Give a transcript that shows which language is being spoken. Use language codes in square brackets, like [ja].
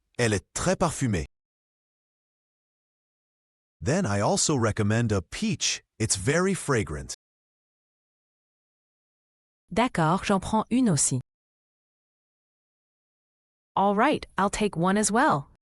[fr] Elle est très parfumée. [en] Then I also recommend a peach. It's very fragrant. [fr] D'accord, j'en prends une aussi. [en] All right, I'll take one as well.